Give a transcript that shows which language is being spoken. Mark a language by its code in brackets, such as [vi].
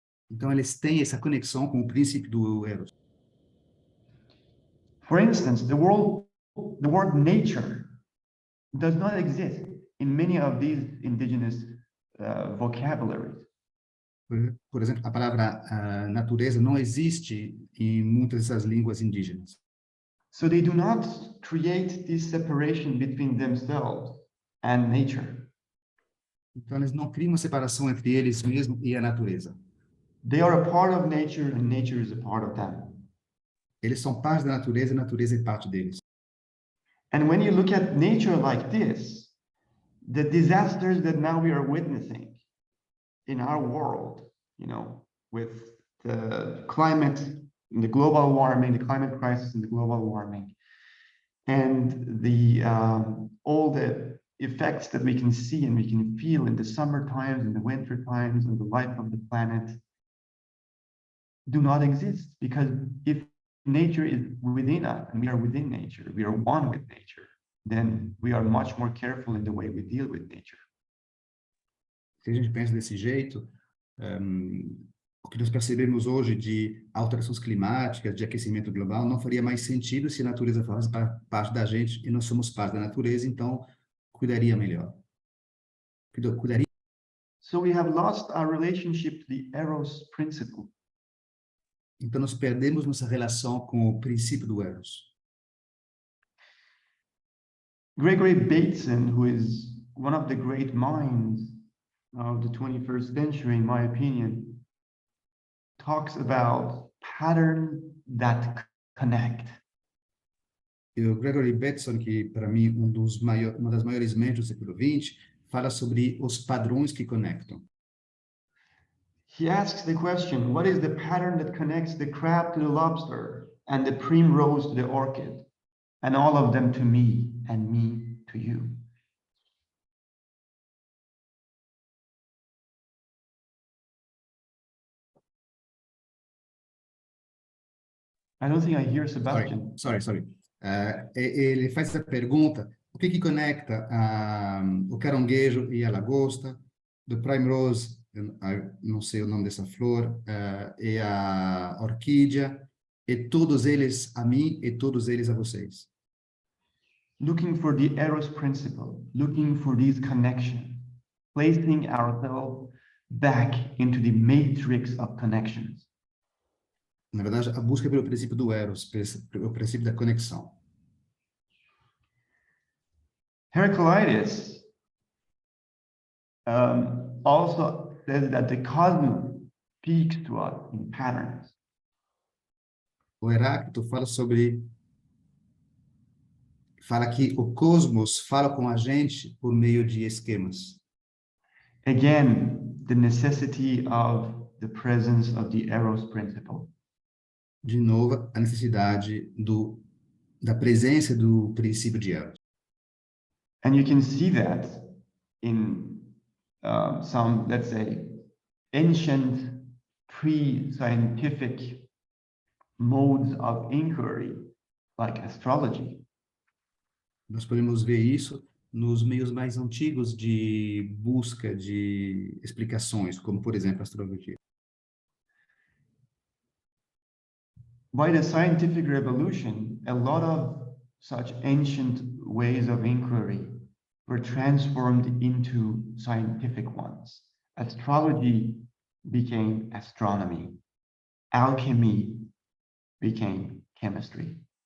[pt] Então, eles têm essa conexão com o princípio do Eros. [en] For instance, the word nature does not exist in many of these indigenous vocabularies. [pt] Por exemplo, a palavra natureza não existe em muitas dessas línguas indígenas. [en] So they do not create this separation between themselves and nature. [pt] Então, eles não criam uma separação entre eles mesmos e a natureza. [en] They are a part of nature and nature is a part of them. [pt] Eles são parte da natureza e a natureza é parte deles. [en] And when you look at nature like this, the disasters that now we are witnessing in our world, you know, with the climate, the global warming, the climate crisis and the global warming, and the all the effects that we can see and we can feel in the summer times and the winter times and the life of the planet do not exist, because if nature is within us and we are within nature, we are one with nature, then we are much more careful in the way we deal with nature. [pt] Se a gente pensa desse jeito, o que nós percebemos hoje de alterações climáticas, de aquecimento global, não faria mais sentido se a natureza fosse parte da gente e nós somos parte da natureza, então cuidaria melhor. Cuidaria. [en] So we have lost our relationship to the Eros principle. [pt] Então nós perdemos nossa relação com o princípio do Eros. [en] Gregory Bateson, who is one of the great minds of the 21st century, in my opinion, talks about patterns that connect. [pt] E o Gregory Bateson, que para mim uma das maiores mentes do século XX, fala sobre os padrões que conectam. [en] He asks the question, what is the pattern that connects the crab to the lobster and the primrose to the orchid, and all of them to me and me to you? I don't think I hear Sebástian. Sorry. [pt] Ele faz essa pergunta, o que conecta o caranguejo e a lagosta, do primrose, não sei o nome dessa flor, e a orquídea, e todos eles a mim e todos eles a vocês. [en] Looking for the Eros principle, looking for these connections, placing ourselves back into the matrix of connections. [pt] Na verdade, a busca pelo princípio do Eros, pelo princípio da conexão. [en] Heraclitus also says that the cosmos speaks to us in patterns. [pt] O Heráclito fala sobre fala que o cosmos fala com a gente por meio de esquemas. [en] Again, the necessity of the presence of the Eros principle. [pt] De novo, a necessidade da presença do princípio de Eros. [en] And you can see that in some, let's say, ancient pre-scientific modes of inquiry, like astrology. [pt] Nós podemos ver isso nos meios mais antigos de busca de explicações, como, por exemplo, a astrologia. [en] By the scientific revolution, a lot of such ancient ways of inquiry were transformed into scientific ones. Astrology became astronomy. Alchemy became chemistry.